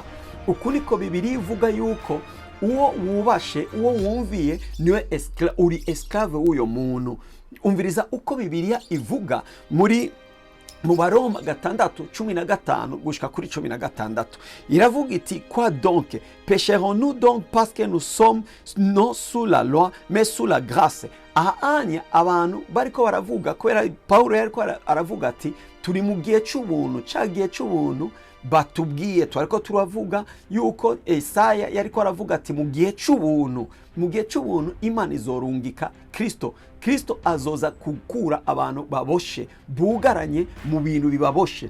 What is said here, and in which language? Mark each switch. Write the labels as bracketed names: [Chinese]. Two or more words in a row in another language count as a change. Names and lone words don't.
[Rundi] Uku niko Bibiliya ivuga yuko uwo wubashe, uwo wumviye, niwe uri esclave w'uyo muntu. Umviriza uko Bibiliya ivuga mu Baroma 6:15 gushika kuri 16. Iravuga iti [French] quoi donc? Pécherons-nous donc parce que nous sommes non sous la loi mais sous la grâce? [Rundi] Ahanya abantu bariko baravuga, kubera Paulo yariko aravuga ati turi mu gihe c'ubuntu, cagiye c'ubuntu batubwiye. Twariko turavuga yuko Esaya yariko aravuga ati mu gihe c'ubuntu Imana izorungika Kristo azoza kukura abantu baboshe, bugaranye mu bintu bibaboshe.